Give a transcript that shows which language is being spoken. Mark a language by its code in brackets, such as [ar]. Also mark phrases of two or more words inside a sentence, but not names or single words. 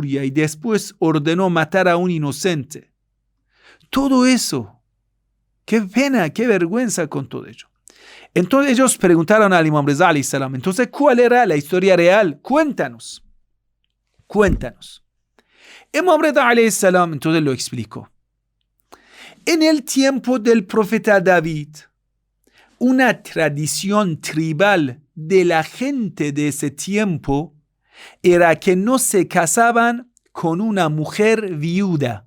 [es] Y después ordenó matar a un inocente. Todo eso. Qué pena, qué vergüenza con todo ello. Entonces ellos preguntaron al Imam Rida [ar] عليه السلام, [es] entonces, ¿cuál era la historia real? Cuéntanos. Cuéntanos. Imam Rida [ar] عليه السلام [es] entonces lo explicó. En el tiempo del profeta David, una tradición tribal de la gente de ese tiempo era que no se casaban con una mujer viuda.